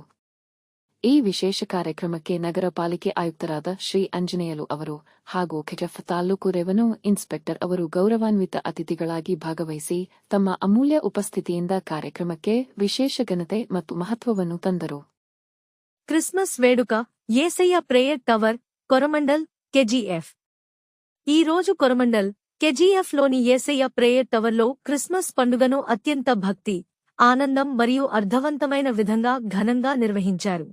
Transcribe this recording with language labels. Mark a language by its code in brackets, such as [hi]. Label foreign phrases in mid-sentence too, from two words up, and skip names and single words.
[kn] ಈ ವಿಶೇಷ ಕಾರ್ಯಕ್ರಮಕ್ಕೆ ನಗರ ಪಾಲಿಕೆ ಆಯುಕ್ತರಾದ ಶ್ರೀ ಆಂಜನೇಯಲು ಅವರು ಹಾಗೂ ಕೆಜಿಎಫ್ ತಾಲೂಕು ರೆವೆನ್ಯೂ ಇನ್ಸ್ಪೆಕ್ಟರ್ ಅವರು ಗೌರವಾನ್ವಿತ ಅತಿಥಿಗಳಾಗಿ ಭಾಗವಹಿಸಿ ತಮ್ಮ ಅಮೂಲ್ಯ ಉಪಸ್ಥಿತಿಯಿಂದ ಕಾರ್ಯಕ್ರಮಕ್ಕೆ ವಿಶೇಷ ಘನತೆ ಮತ್ತು ಮಹತ್ವವನ್ನು ತಂದರು. [te] క్రిస్మస్ వేడుక యేసయ్య ప్రేయర్ టవర్ కొరమండల్ కేజీఎఫ్. ఈ రోజు కొరమండల్ కేజీఎఫ్ లోని యేసయ్య ప్రేయర్ టవర్లో క్రిస్మస్ పండుగను అత్యంత భక్తి, ఆనందం మరియు అర్థవంతమైన విధంగా ఘనంగా నిర్వహించారు.